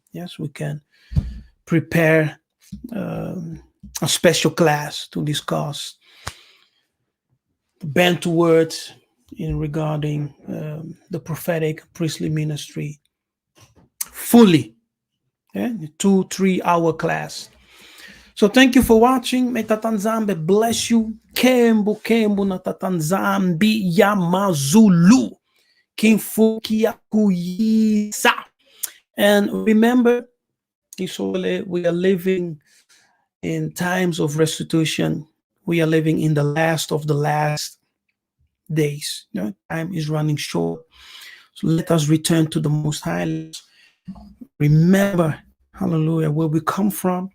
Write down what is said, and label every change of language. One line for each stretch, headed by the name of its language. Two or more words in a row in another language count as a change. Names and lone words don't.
English: Yes, we can prepare a special class to discuss the Bantu words in regarding the prophetic priestly ministry fully. Yeah, 2-3 hour class. So thank you for watching. May Tatanzambe bless you.
Kongo: Kembo kembo na Tatanzambi Yamazulu. Kimfukia kuyisa.
English: And remember, we are living in times of restitution. We are living in the last of the last days. Time is running short. So let us return to the Most High. Remember, hallelujah, where we come from.